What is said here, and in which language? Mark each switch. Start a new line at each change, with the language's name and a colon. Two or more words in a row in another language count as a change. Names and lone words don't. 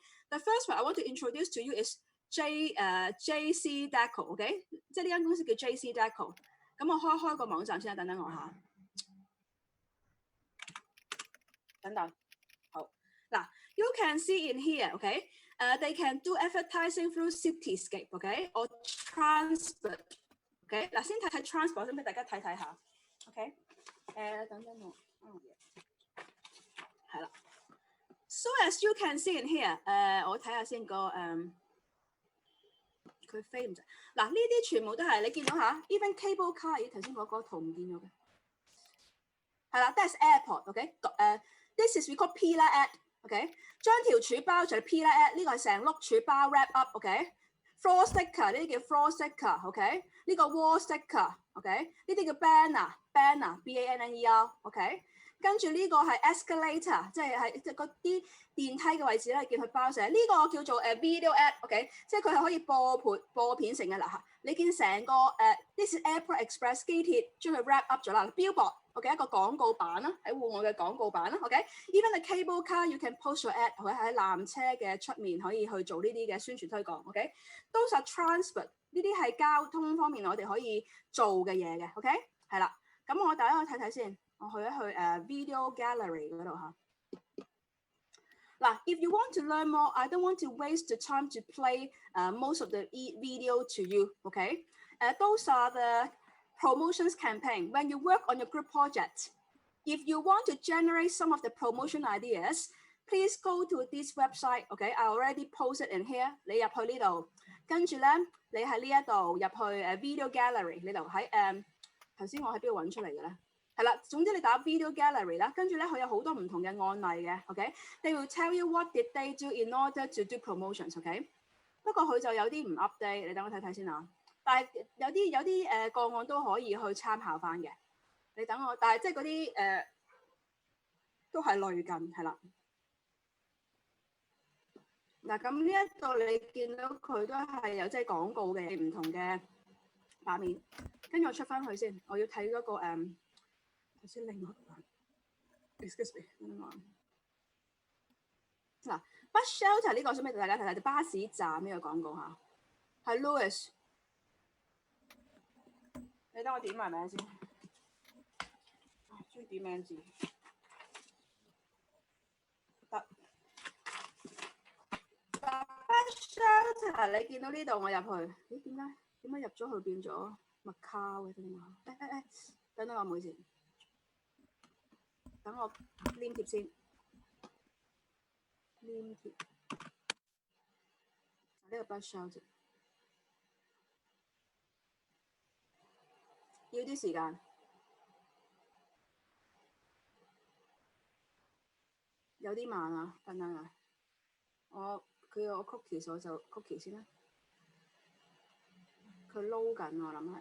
English: The first one I want to introduce to you is JC Deco，OK？、
Cantonese: 即係呢間公司叫
English: JC Deco。
Cantonese: 咁我開個網站先啊，等等我下。等等，好嗱
English: ，You can see in here，OK？、they can do advertising through Cityscape，OK？、or transport，OK？、
Cantonese: 嗱，先睇
English: transport，
Cantonese: 先俾大家睇下
English: ，OK？
Cantonese: 等等我，係啦。
English: So as you can see in here，
Cantonese: 我睇下先個佢飛唔實。嗱，呢啲全部都係你見到下
English: even cable car，
Cantonese: 咦頭先嗰個圖唔見咗嘅，係啦，
English: that's airport，OK？、this is we call pillar ad，OK？、
Cantonese: 將條柱包就係
English: pillar ad，
Cantonese: 呢個係成碌柱包
English: wrap up，OK？floor sticker
Cantonese: 呢啲叫
English: floor sticker，OK？、
Cantonese: 呢個
English: wall sticker，OK？、
Cantonese: 呢啲叫
English: banner，B-A-N-N-E-R，OK？、
Cantonese: 跟住呢個係 escalator， 即係嗰啲電梯嘅位置咧，見佢包成呢個叫做
English: video ad，OK？、
Cantonese: 即係佢係可以播片成嘅啦嚇。你見成個
English: this is Airport Express
Cantonese: 機鐵將佢
English: wrap up
Cantonese: 咗啦，billboard。
English: OK， 一個廣告版啦，
Cantonese: 喺戶外嘅廣告版啦。OK，
English: even the cable car you can post your ad，
Cantonese: 佢喺纜車嘅出面可以去做呢啲嘅宣傳推廣。OK，
English: those are transport，
Cantonese: 呢啲係交通方面我哋可以做嘅嘢嘅。OK， 係啦，咁我大家去睇睇先，我去一去
English: video gallery
Cantonese: 嗰度嚇。
English: 嗱 ，if you want to learn more, I don't want to waste the time to play most of the video to you. OK，those are the promotions campaign. When you work on your group project, if you want to generate some of the promotion ideas, please go to this website. Okay, I already posted in here.
Cantonese: 你入去呢度，跟住咧，你喺呢一度入去
English: video gallery
Cantonese: 呢度喺頭先我喺邊度揾出嚟嘅咧？係啦，總之你打
English: video gallery
Cantonese: 啦，跟住咧佢有好多唔同嘅案例嘅。OK，
English: they will tell you what did they do in order to do promotions.
Cantonese: OK， 不過佢就有啲唔 update， 你等我睇睇先啊。但係有啲個案都可以去參考翻嘅，你等我。但係即係嗰啲都係類近係啦。嗱咁呢一度你見到佢都係有即係廣告嘅唔同嘅畫面，跟住我出翻去先，我要睇嗰個頭先另外
English: excuse me
Cantonese: 嗱
English: bus shelter
Cantonese: 呢個想俾大家睇睇，巴士站呢個廣告嚇，係 Louis。你等我點埋名先，中意點名字得。Shelter 你見到呢度我入去，咦點解入咗去變咗麥卡嘅？等等我妹先，等我黏貼先，黏貼呢個
English: bus shelter
Cantonese: 要啲時間。有啲慢啊，等等啊，佢有個 cookie， 我就 cookie 先啦。佢撈緊我諗係。